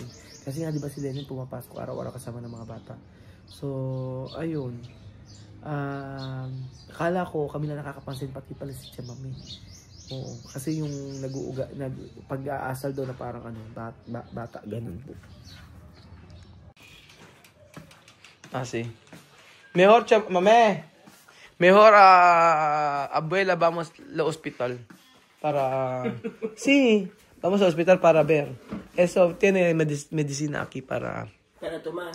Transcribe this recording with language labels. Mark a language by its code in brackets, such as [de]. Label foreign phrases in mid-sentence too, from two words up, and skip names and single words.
[tl] Kasi nga, di ba si Lenin pumapasok araw-araw kasama ng mga bata. So, ayun. Akala ko kami na nakakapansin, pati pala si Mami. Oo, kasi yung pag-aasal daw na parang bata, ganun po. [es] Sí. Mejor, abuela, vamos al hospital para... Sí, vamos al hospital para ver. Eso tiene medicina aquí para tomar.